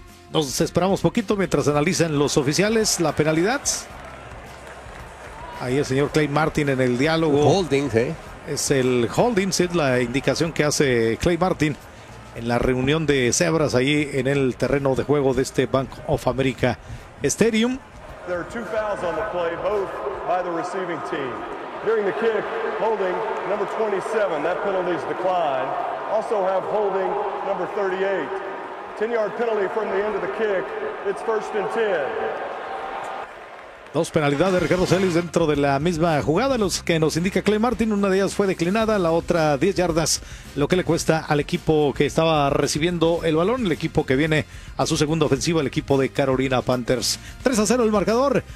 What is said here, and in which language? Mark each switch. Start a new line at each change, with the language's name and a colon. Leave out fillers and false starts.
Spanish: Nos esperamos poquito mientras analizan los oficiales la penalidad. Ahí el señor Clay Martin en el diálogo. Holding, sí. Es el holding, sí, la indicación que hace Clay Martin en la reunión de cebras ahí en el terreno de juego de este Bank of America Stadium.
English: There are two fouls on the play, both by the receiving team. During the kick, holding number 27, that penalty is declined. Also have holding number 38. 10-yard penalty from the end of the kick, it's first and 10.
Spanish: Dos penalidades de Ricardo Celis dentro de la misma jugada, los que nos indica Clay Martin. Una de ellas fue declinada, la otra 10 yardas, lo que le cuesta al equipo que estaba recibiendo el balón, el equipo que viene a su segunda ofensiva, el equipo de Carolina Panthers. 3-0 el marcador.